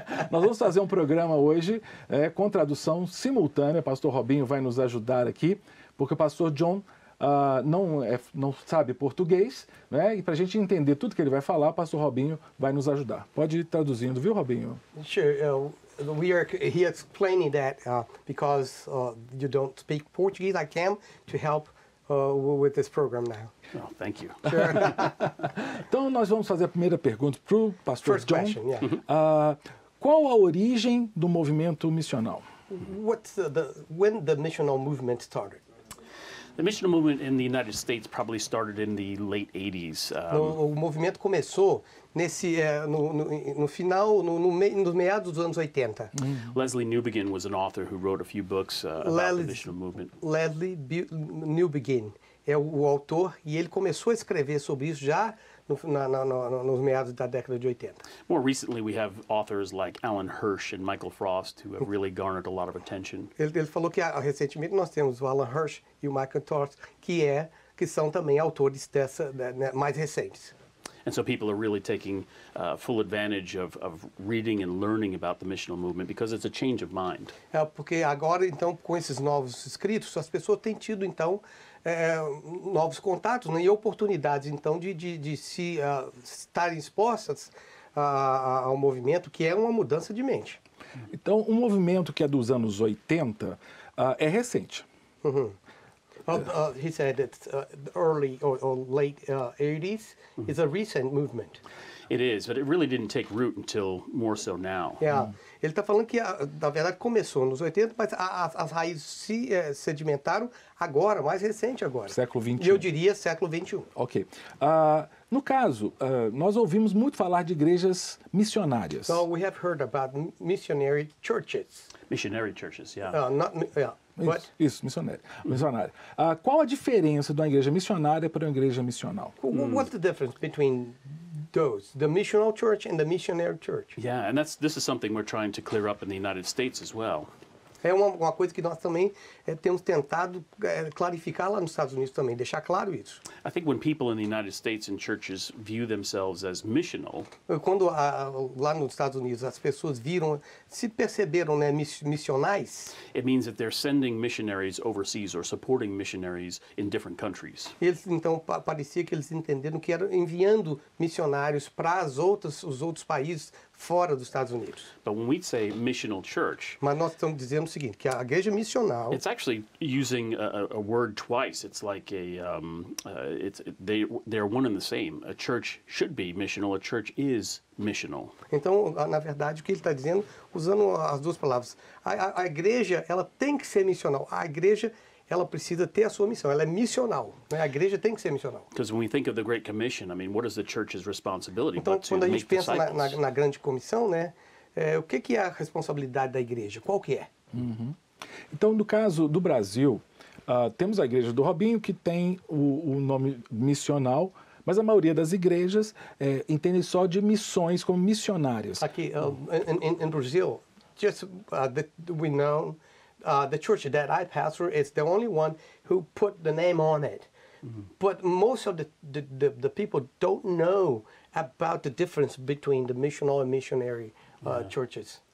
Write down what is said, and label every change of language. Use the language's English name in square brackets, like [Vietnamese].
[Portuguese] Nós vamos fazer um programa hoje com tradução simultânea. O pastor Robinho vai nos ajudar aqui, porque o pastor John não sabe português, né? E para a gente entender tudo que ele vai falar, o pastor Robinho vai nos ajudar. Pode ir traduzindo, viu, Robinho? [English] Sure. He explaining that because you don't speak Portuguese, I came to help with this program now. Oh, thank you. Sure. [Portuguese] Então, nós vamos fazer a primeira pergunta para o pastor [English] First [Portuguese] John. [English] question, yeah. [Portuguese] Qual a origem do movimento missional? [English] When the missional movement started? The missional movement in the United States probably started in the late 80s. [Portuguese] O movimento começou no final, nos meados dos anos 80. [English] Leslie Newbegin was an author who wrote a few books about the missional movement. [Portuguese] Leslie Newbegin é o autor e ele começou a escrever sobre isso já nos meados da década de 80. [English] More recently, we have authors like Alan Hirsch and Michael Frost who have really garnered a lot of attention. [Portuguese] Ele falou que recentemente nós temos o Alan Hirsch e o Michael Frost, que são também autores mais recentes. [English] And so people are really taking full advantage of reading and learning about the missional movement because it's a change of mind. [Portuguese] Porque agora, então, com esses novos escritos, as pessoas têm tido, então, novos contatos, né, e oportunidades, então, de se estarem expostas ao movimento, que é uma mudança de mente. Então, um movimento que é dos anos 80 é recente. [English] He said that early or late 80s is a recent movement. It is, but it really didn't take root until more so now. Yeah. [Portuguese] Ele está falando que, na verdade, começou nos 80, mas as raízes se sedimentaram agora, mais recente agora. Século XXI. E eu diria século XXI. Ok. No caso, nós ouvimos muito falar de igrejas missionárias. [English] So we have heard about missionary churches. Missionary churches, yeah. [Portuguese] Isso, missionária. Qual a diferença de uma igreja missionária para uma igreja missional? [English] What's the difference between those, the missional church and the missionary church? Yeah, and this is something we're trying to clear up in the United States as well. [Portuguese] É uma coisa que nós também temos tentado clarificar lá nos Estados Unidos também, deixar claro isso. [English] I think when people in the United States and churches view themselves as missional, [Portuguese] quando lá nos Estados Unidos as pessoas se perceberam, né, missionais, [English] it means that they're sending missionaries overseas or supporting missionaries in different countries. [Portuguese] Eles então parecia que eles entenderam que eram enviando missionários para os outros países fora dos Estados Unidos. [English] But when we say missional church, [Portuguese] mas nós estamos dizendo o seguinte, que a igreja missional, [English] it's actually using a word twice. It's like they're one and the same. A church should be missional. A church is missional. [Portuguese] Então, na verdade, o que ele está dizendo, usando as duas palavras, a igreja ela tem que ser missional. A igreja ela precisa ter a sua missão, ela é missional, né? A igreja tem que ser missional. [English] Because when we think of the Great Commission, I mean, what is the church's responsibility? [Portuguese] Então, quando a gente pensa [English] disciples? [Portuguese] na grande comissão, né, o que é a responsabilidade da igreja? Qual que é? Então, no caso do Brasil, temos a igreja do Robinho, que tem o nome missional, mas a maioria das igrejas entende só de missões como missionárias. [English] Aqui, in Brazil, just we know the church that I pastor is the only one who put the name on it. But most of the people don't know about the difference between the missional and missionary churches.